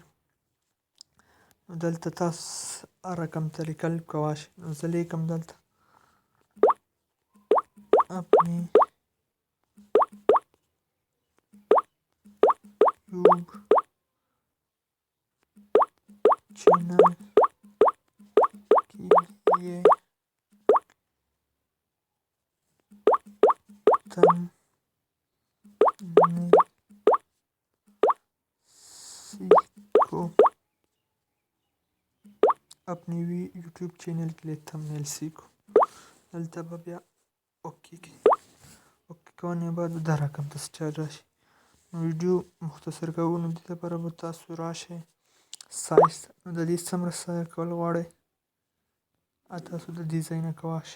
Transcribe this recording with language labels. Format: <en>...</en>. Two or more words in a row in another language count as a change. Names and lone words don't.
<ps>نو دلته تاسو هر رقم طریقه کولی شئ. نو زه لیکم دلته</ps> <ur>اپنی یوب چینل کے لیے تھمب نیل سیکھو. اپنے یوٹیوب چینل کے لیے تھمب نیل سیکھو.</ur> <ps>دلته به بیا اوکې کړئ. اوکې کولو نه بعد دا رقم ته سټایل راشي. ویډیو مختصر کوو نو دې لپاره به تاسو راشئ سایز. نو د دې څومره سایز کول غواړئ تاسو د دې ځای نه کولی شئ.</ps>